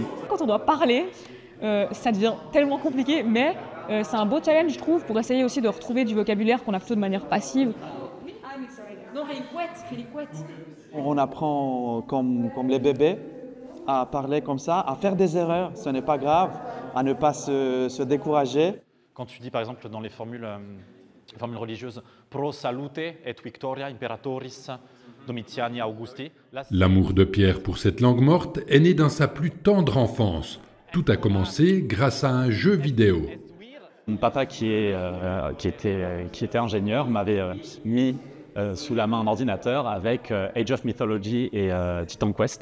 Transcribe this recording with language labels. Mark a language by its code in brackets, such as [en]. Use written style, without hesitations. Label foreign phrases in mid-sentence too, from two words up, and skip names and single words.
[fr] Quand on doit parler, ça devient tellement compliqué, mais c'est un beau challenge, je trouve, pour essayer aussi de retrouver du vocabulaire qu'on a plutôt de manière passive. On apprend comme les bébés à parler comme ça, à faire des erreurs, ce n'est pas grave, à ne pas se décourager. Quand tu dis par exemple dans les formules religieuses [la] pro salute et victoria imperatoris Domitiani Augusti. [fr] L'amour de Pierre pour cette langue morte est né dans sa plus tendre enfance. Tout a commencé grâce à un jeu vidéo. Mon papa qui était ingénieur m'avait mis sous la main un ordinateur avec Age of Mythology et Titan Quest.